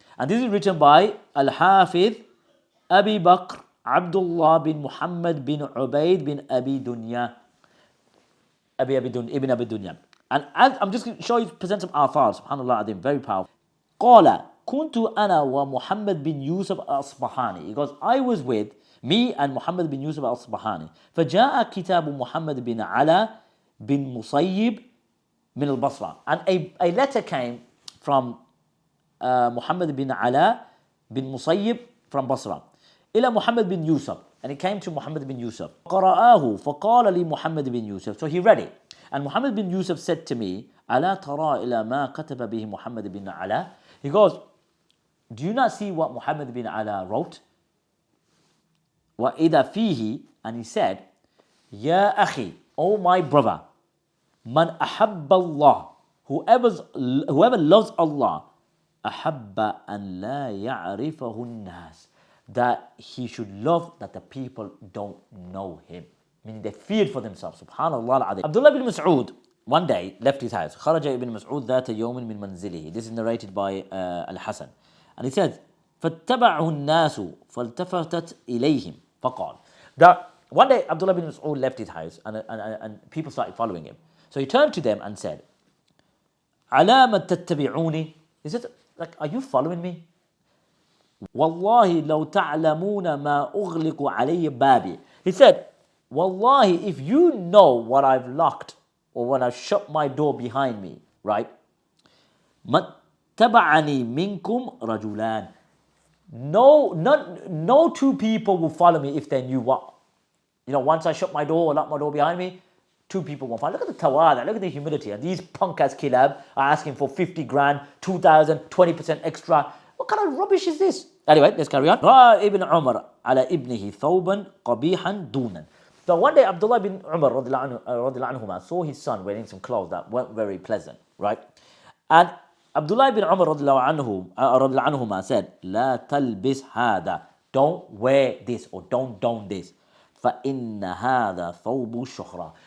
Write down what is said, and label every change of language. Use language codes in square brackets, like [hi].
[en] And this is written by Al-Hafidh Abi Bakr Abdullah bin Muhammad bin Ubaid bin Abi Dunya. Ibn Abi Dunya. And I'm just going to show you, present some athar, subhanallah adim, very powerful. [ar] قال كنت أنا ومحمد بن يوسف الأصبهاني. [en] He goes, I was with me and Muhammad bin Yusuf al-Asbahani. [ar] فجاء كتاب محمد بن علا بن مصيب من البصرة. [en] And a letter came from Muhammad bin Ala bin Musayyib from Basra. [ar] إلى محمد بن يوسف. [en] And it came to Muhammad bin Yusuf. [ar] قرآه فقال لي محمد بن يوسف. [en] So he read it. And Muhammad bin Yusuf said to me, [ar] ألا ترى إلى ما كتب به محمد بن علا. [en] He goes, do you not see what Muhammad bin Ala wrote? [ar] وإذا فيه. [en] And he said, [ar] يا أخي, [en] oh my brother, [ar] من أحب الله, [en] whoever loves Allah, [ar] أحب أن لا يعرفه الناس, [en] that he should love that the people don't know him. Meaning they feared for themselves. Subhanallah al-Azim. Abdullah ibn Mas'ud one day left his house. [ar] خرج ابن مسعود ذات يوم من منزله. [en] This is narrated by Al-Hasan. And he said, [ar] فاتبعه الناس فالتفتت إليهم فقال. [en] That one day Abdullah ibn Mas'ud left his house and people started following him. So he turned to them and said, [ar] على ما تتبعوني. [en] He said, like, are you following me? [ar] والله لو تعلمون ما أغلق علي بابي. [en] He said, Wallahi, if you know what I've locked or when I've shut my door behind me, right? [ar] تبعني منكم رجلان. [en] No two people will follow me if they knew what. You know, once I shut my door or lock my door behind me, two people won't follow. Look at the tawada, look at the humility. And these punk-ass kilab are asking for 50 grand, 2,000, 20% extra. What kind of rubbish is this? Anyway, let's carry on. [ar] رأى ابن عمر على ابنه ثوبا قبيحا دونا. [en] So one day Abdullah bin Umar radiallahu saw his son wearing some clothes that weren't very pleasant, right? And Abdullah bin Umar radiallahu said, [ar] لا تلبس هذا. [en] Don't wear this or don't don this. [ar] فإن هذا ثوب الشهرة.